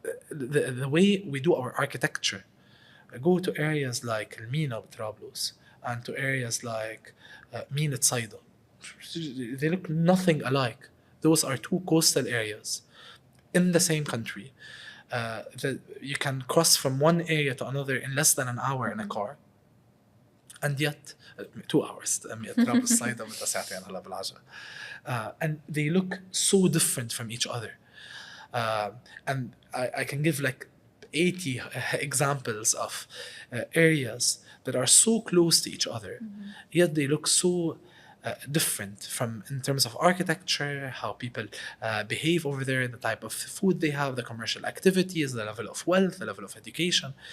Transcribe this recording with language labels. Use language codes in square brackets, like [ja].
[en] The way we do our architecture, go to areas like Elmina بطرابلس, and to areas like Mina Tsaida. They look nothing alike. Those are two coastal areas in the same country. That you can cross from one area to another in less than an hour in a car. And yet, 2 hours. [ar] طرابلس صيدا بدها ساعتين هلا بالعجلة. [en] And they look so different from each other. And I can give like 80 examples of areas that are so close to each other, yet they look so different from in terms of architecture, how people behave over there, the type of food they have, the commercial activities, the level of wealth, the level of education.